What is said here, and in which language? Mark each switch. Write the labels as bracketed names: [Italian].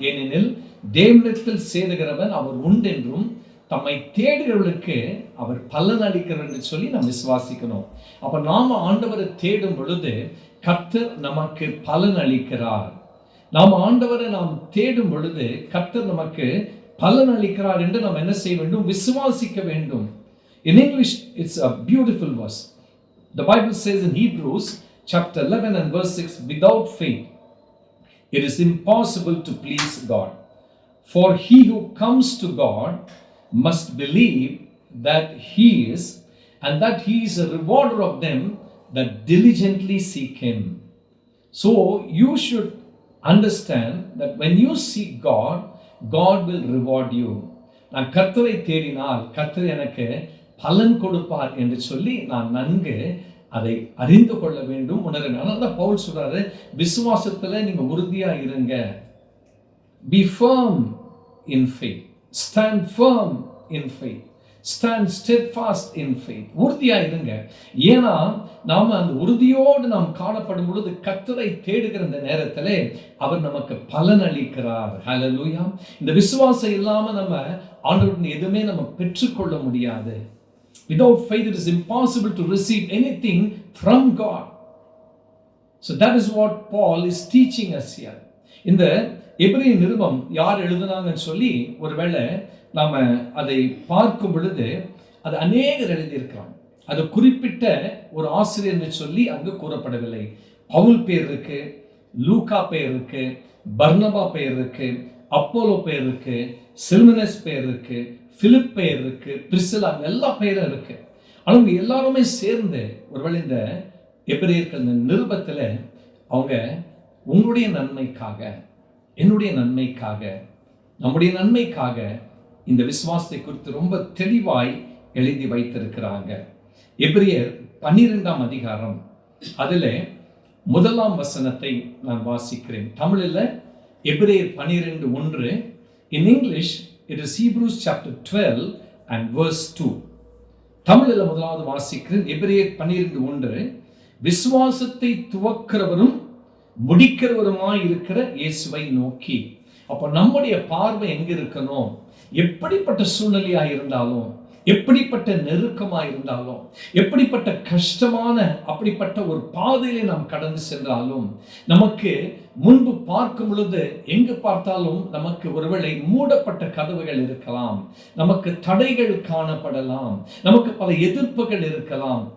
[Tamil] ஏனெனில் தேவனிடத்தில் சேருகிறவன் அவர் உண்டென்றும் தம்மை தேடுகிறவர்களுக்கு அவர் பலன் அளிக்கிறார் என்று சொல்லி நாம் விசுவாசிக்கணும். அப்ப நாம ஆண்டவரை தேடும் பொழுது கர்த்தர் நமக்கு பலன் அளிக்கிறார். நாம் ஆண்டவரை நாம் தேடும் பொழுது கர்த்தர் நமக்கு பலன் அளிக்கிறார் என்று நாம் என்ன செய்ய வேண்டும்? விசுவாசிக்க வேண்டும். [English] In English, it's a beautiful verse. The Bible says in Hebrews chapter 11 and verse 6, without faith, it is impossible to please God. For he who comes to God must believe that he is, and that he is a rewarder of them that diligently seek him. So you should understand that when you seek God, God will reward you. [Tamil] நான் கர்த்தரை தேடினால் கர்த்தர் எனக்கு பலன் கொடுப்பார் என்று சொல்லி நான் நன்கு அதை அறிந்து கொள்ள வேண்டும், உணர. அதனால பவுல் சொல்றாரு, விசுவாசத்துல நீங்க உறுதியா இருங்க. [English] Be firm in faith. Stand firm in faith. Stand steadfast in faith. [Tamil] உறுதியா இருங்க. ஏன்னா நாம அந்த உறுதியோடு நாம் காணப்படும் பொழுது கர்த்தரை தேடுகிற இந்த நேரத்திலே அவர் நமக்கு பலன் அளிக்கிறார். ஹல்லேலூயா. இந்த விசுவாசம் இல்லாம நம்ம ஆண்டவருடைய எதுவுமே நம்ம பெற்றுக்கொள்ள முடியாது. [English] Without faith it is impossible to receive anything from God. So that is what Paul is teaching us here. [Tamil] இந்த எபிரேய நிருபம் யார் எழுதினாங்கன்னு சொல்லி ஒருவேளை நாம அதை பார்க்கும் பொழுது அது அநேகர் எழுதியிருக்கிறாங்க. அது குறிப்பிட்ட ஒரு ஆசிரியர் சொல்லி அங்கு கூறப்படவில்லை. பவுல் பேர் இருக்கு, லூக்கா பேர் இருக்கு, பர்னபா பேர் இருக்கு, அப்போலோ பேர் இருக்கு, சில்மனஸ் பேர் இருக்கு, பிலிப் பெயர் இருக்கு, பிரிசிலா, எல்லா பெயரும் இருக்கு. ஆனால் எல்லாருமே சேர்ந்து ஒருவேளை இந்த எபிரேயர்கள் நிருபத்துல அவங்க உங்களுடைய நன்மைக்காக, என்னுடைய நன்மைக்காக, நம்முடைய நன்மைக்காக இந்த விசுவாசத்தை குறித்து ரொம்ப தெளிவாய் எழுதி வைத்திருக்கிறாங்க. எபிரேயர் 12ஆம் அதிகாரம் அதுல 1ஆம் வசனத்தை நான் வாசிக்கிறேன். தமிழில் எபிரேயர் 12:1. [English] In English it is Hebrews chapter 12 and verse 2. [Tamil] தமிழில் முதலாவது வாசிக்கிறேன். எபிரேயர் 12:1. விசுவாசத்தை துவக்கிறவரும் முடிக்கிறவருமாய் இருக்கிற இயேசுவை நோக்கி. அப்ப நம்முடைய பார்வை எங்க இருக்கணும்? எப்படிப்பட்ட சூழ்நிலையா இருந்தாலும், எப்படிப்பட்ட நெருக்கமா இருந்தாலும், எப்படிப்பட்ட கஷ்டமான அப்படிப்பட்ட ஒரு பாதையிலே நாம் கடந்து சென்றாலும், நமக்கு முன்பு பார்க்கும் பொழுது எங்கு பார்த்தாலும் நமக்கு ஒருவேளை மூடப்பட்ட கதவுகள் இருக்கலாம், நமக்கு தடைகள் காணப்படலாம், நமக்கு பல எதிர்ப்புகள் இருக்கலாம்.